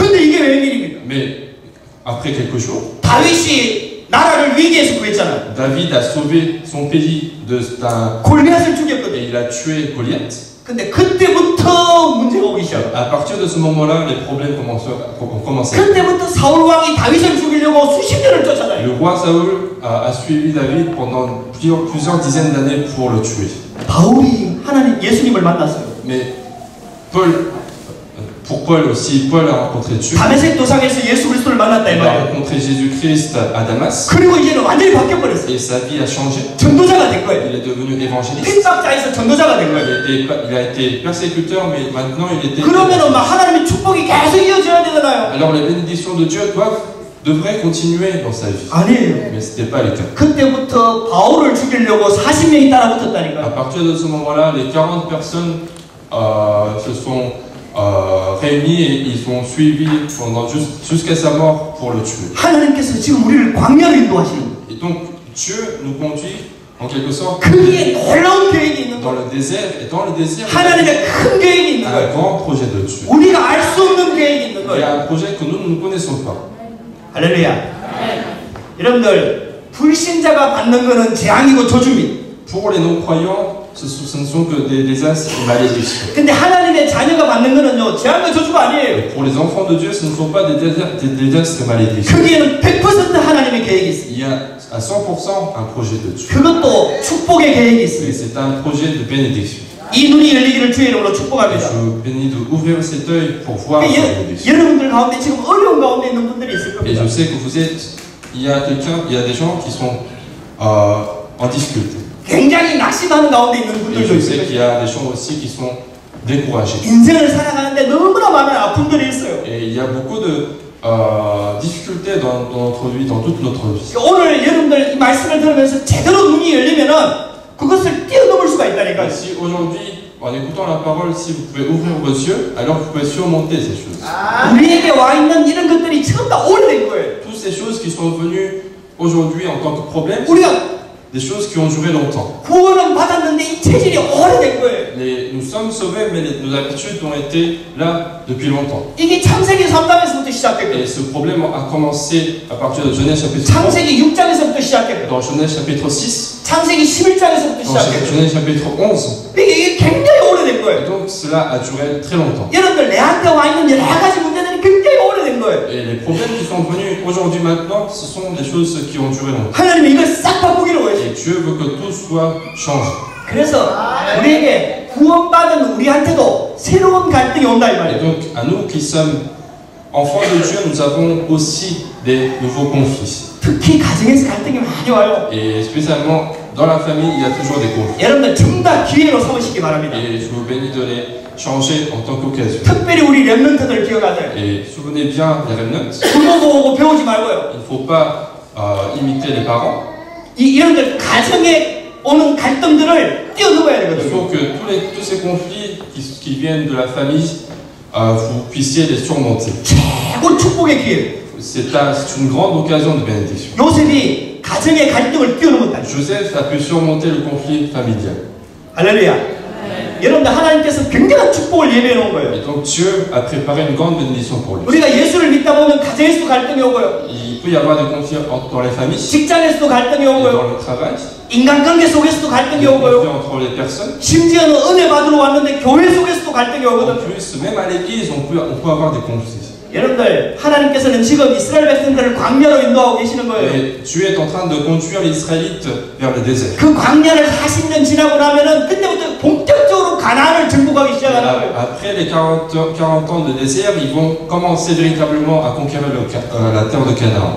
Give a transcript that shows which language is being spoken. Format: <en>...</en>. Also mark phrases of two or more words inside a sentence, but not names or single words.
<ko>근데 이게 웬일입니까?</ko> <fr>Mais après quelques jours,</fr> <ko>다윗이 나라를 위기에서 구했잖아요.</ko> <fr>David a sauvé son pays d'un...</fr> <ko>골리앗을</ko> <fr>Et</fr> <ko>죽였거든.</ko> <fr>il a tué Goliath.</fr> <ko>근데 그때부터 문제가 오기 시작.</ko> <fr>À partir de ce moment-là, les problèmes ont commencé.</fr> <ko>그때부터 사울 왕이 다윗을 죽이려고 수십 년을 쫓아다녀요.</ko> <fr>Le roi Saül a suivi David pendant plusieurs dizaines d'années pour le tuer.</fr> <ko>바울이 하나님 예수님을 만났어요.</ko> <fr>Mais pour Paul aussi, Paul a rencontré Dieu.</fr> <ko>다메섹 도상에서 예수 그리스도를 만났다 이</ko> <fr>Il a</fr> <ko>말이에요.</ko> <fr>rencontré Jésus-Christ à Damas.</fr> <ko>그리고 이제는 완전히 바뀌어 버렸어요.</ko> <fr>Et sa vie a changé.</fr> <ko>전도자가 된 거예요.</ko> <fr>Il est devenu évangéliste.</fr> <ko>핍박자에서 전도자가 된 거예요.</ko> <fr>Il a été persécuteur, mais maintenant il était...</fr> <ko>그러면은 막 하나님의 축복이 계속 이어져야 되잖아요.</ko> <fr>Alors les bénédictions de Dieu devraient continuer dans sa vie.</fr> <ko>아니에요.</ko> <fr>Mais ce n'était pas le cas.</fr> <ko>그때부터 바울을 죽이려고 40명이</ko> <fr>À</fr> <ko>따라붙었다니까.</ko> <fr>partir de ce moment-là, les 40 personnes se sont réunies et ils ont suivi jusqu'à sa mort pour le tuer.</fr> <ko>하나님께서 지금 우리를 광야로 인도하시는 거예요.</ko> <fr>Et donc Dieu nous conduit en quelque sorte</fr> <ko>거기에 놀라운 계획이 있는</ko> <fr>dans</fr> <ko>거예요.</ko> <fr>le désert, et dans le désert,</fr> <ko>하나님의 큰 계획이</ko> <fr>il y</fr> <ko>있는</ko> <fr>a un</fr> <ko>거예요.</ko> <fr>grand projet de Dieu.</fr> <ko>우리가 알 수 없는 계획이 있는</ko> <fr>Il y</fr> <ko>거예요.</ko> <fr>a un projet que nous ne connaissons pas.</fr> <ko>할렐루야. 여러분들 불신자가 받는 거는 재앙이고 저주입니다.</ko> <fr>Pour les non-croyants, ce ne sont que des désastres et malédictions.</fr> <ko>근데 하나님의 자녀가 받는 거는요 재앙과 저주가 아니에요.</ko> <fr>Et pour les enfants de Dieu, ce ne sont pas des désastres et malédictions.</fr> <ko>거기에는 100% 하나님의 계획이 있어요.</ko> <fr>Il y a à 100% un projet de Dieu.</fr> <ko>그것도 축복의 계획이</ko> <fr>Et</fr> <ko>있어요.</ko> <fr>c'est un projet de bénédiction.</fr> <ko>이 눈이 열리기를 주의 이름으로</ko> <fr>Et</fr> <ko>축복합니다.</ko> <fr>je bénis d'ouvrir cet œil pour voir la bénédiction.</fr> <ko>여러분들 가운데 지금 어려운 가운데 있는 분들이 있을</ko> <fr>Et</fr> <ko>겁니다.</ko> <fr>je sais que il y a des gens qui sont en difficulté.</fr> <ko>굉장히 낙심하는 가운데 있는</ko> <fr>Et</fr> <ko>분들도</ko> <fr>je sais</fr> <ko>있어요.</ko> <fr>qu'il y a des gens aussi qui sont découragés.</fr> <ko>인생을 살아가는데 너무나 많은 아픔들이 있어요.</ko> <fr>Et il y a beaucoup de difficultés dans notre vie, dans toute notre vie.</fr> <ko>오늘 여러분들 이 말씀을 들으면서 제대로 눈이 열리면은 그것을 뛰어넘을 수가 있다니까요.</ko> <fr>Et si aujourd'hui, en écoutant la parole, si vous pouvez ouvrir vos yeux, alors vous pouvez surmonter ces choses.</fr> <ko>우리에게 와 있는 이런 것들이 전부 다 오래된 거예요.</ko> <fr>Toutes ces choses qui sont venues aujourd'hui en tant que problème,</fr> <ko>우리가</ko> <fr>des choses qui ont duré longtemps.</fr> <ko>구원은 받았는데 이 체질이 오래된 거예요.</ko> <fr>Nous sommes sauvés, mais nos habitudes ont été là depuis longtemps.</fr> <ko>이게 창세기 3장에서부터 시작됐거든요.</ko> <fr>Et ce problème a commencé à partir de Genèse chapitre 3,</fr> <ko>창세기 6장에서부터 시작됐거든요.</ko> <fr>dans Genèse chapitre 6,</fr> <ko>창세기 11장에서부터</ko> <fr>dans</fr> <ko>시작됐거든요.</ko> <fr>Genèse chapitre 11.</fr> <ko>이게 굉장히 오래된</ko> <fr>Et</fr> <ko>거예요.</ko> <fr>donc cela a duré très longtemps.</fr> <ko>여러분들 내한테 와 있는 여러 가지 문제들이 굉장히 오래된 거예요.</ko> <fr>Et les problèmes qui sont venus aujourd'hui maintenant, ce sont des choses qui ont duré longtemps.</fr> <ko>하나님은 이걸 싹 바꾸기를 원해요.</ko> <fr>Et Dieu veut que tout soit changé.</fr> <ko>그래서 우리에게 구원받은 우리한테도 새로운 갈등이 온다 이</ko> <fr>Et</fr> <ko>말이에요.</ko> <fr>donc à nous qui sommes enfants de Dieu, nous avons aussi des nouveaux conflits.</fr> <ko>특히 가정에서 갈등이 많이 와요.</ko> <fr>Et spécialement dans la famille, il y a toujours des conflits.</fr> <ko>여러분들 전부 다 기회로 삼으시기 바랍니다.</ko> <fr>Et je vous bénis de les changer en tant qu'occasion.</fr> <ko>특별히 우리 렘넌트들 기억하세요.</ko> <fr>Et souvenez bien des remnants,</fr> <ko>부모 보고 배우지 말고요.</ko> <fr>il ne faut pas imiter les parents.</fr> <ko>여러분들 가정에 오는 갈등들을 뛰어넘어야</ko> <fr>Il</fr> <ko>되거든요.</ko> <fr>faut que tous ces conflits qui viennent de la famille, vous puissiez les surmonter.</fr> <ko>최고 축복의 기회.</ko> <fr>C'est une grande occasion de bénédiction.</fr> <ko>요셉이 가정의 갈등을 뛰어넘었다.</ko> <fr>Joseph a pu surmonter le conflit familial.</fr> <ko>할렐루야. 여러분들 하나님께서 굉장한 축복을 예배해 놓은 거예요.</ko> <fr>Et donc Dieu a préparé une grande bénédiction pour lui.</fr> <ko>우리가 예수를 믿다 보면 가정에서도 갈등이 오고요.</ko> <fr>Il peut y avoir des conflits dans les familles,</fr> <ko>직장에서도 갈등이</ko> <fr>et</fr> <ko>오고요.</ko> <fr>dans le travail,</fr> <ko>인간관계 속에서도</ko> <fr>des</fr> <ko>갈등이</ko> <fr>conflits</fr> <ko>오고요.</ko> <fr>entre les personnes.</fr> <ko>심지어는 은혜 받으러 왔는데 교회 속에서도 갈등이</ko> <fr>En</fr> <ko>오거든요.</ko> <fr>plus, même à l'église, on peut avoir des conflits.</fr> <ko>여러분들 하나님께서는 지금 이스라엘 백성들을 광야로 인도하고 계시는 거예요.</ko> <fr>Et Dieu est en train de conduire les Israélites vers le désert.</fr> <ko>그 광야를 40년 지나고 나면은 그때부터 본격적으로 가나안을 정복하기 시작하는 거예요.</ko> <fr>Après les 40 ans de désert, ils vont commencer véritablement à conquérir la terre de Canaan.</fr>